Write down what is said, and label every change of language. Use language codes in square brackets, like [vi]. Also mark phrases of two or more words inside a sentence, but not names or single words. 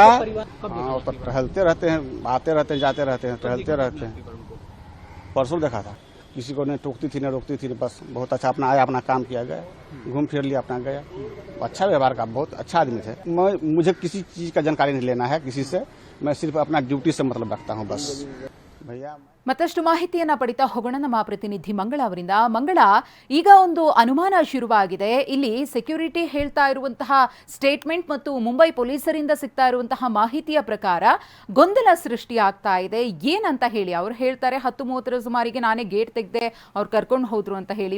[hi] हाँ, तो टहलते रहते हैं, आते रहते हैं, जाते रहते हैं, टहलते रहते हैं। परसों देखा था। किसी को नहीं टोकती थी, नहीं रोकती थी, बस बहुत अच्छा अपना आया, अपना काम किया गया, घूम फिर लिया, अपना गया। अच्छा व्यवहार का, बहुत अच्छा आदमी थे। मुझे किसी चीज़ का जानकारी नहीं लेना है किसी से, मैं सिर्फ अपना ड्यूटी से मतलब रखता हूँ बस। भैया [kn] ಮತ್ತಷ್ಟು ಮಾಹಿತಿಯನ್ನ ಪಡಿತಾ ಹೋಗೋಣ ನಮ್ಮ ಪ್ರತಿನಿಧಿ ಮಂಗಳ ಅವರಿಂದ. ಮಂಗಳ, ಈಗ ಒಂದು ಅನುಮಾನ ಶುರುವಾಗಿದೆ. ಇಲ್ಲಿ ಸೆಕ್ಯೂರಿಟಿ ಹೇಳ್ತಾ ಇರುವಂತಹ ಸ್ಟೇಟ್ಮೆಂಟ್ ಮತ್ತು ಮುಂಬೈ ಪೊಲೀಸರಿಂದ ಸಿಗ್ತಾ ಇರುವಂತಹ ಮಾಹಿತಿಯ ಪ್ರಕಾರ ಗೊಂದಲ ಸೃಷ್ಟಿಯಾಗ್ತಾ ಇದೆ. ಏನಂತ ಹೇಳಿ ಅವ್ರು ಹೇಳ್ತಾರೆ 10:30 ಸುಮಾರಿಗೆ ನಾನೇ ಗೇಟ್ ತೆಗೆದೆ, ಅವ್ರು ಕರ್ಕೊಂಡು ಹೋದ್ರು ಅಂತ ಹೇಳಿ.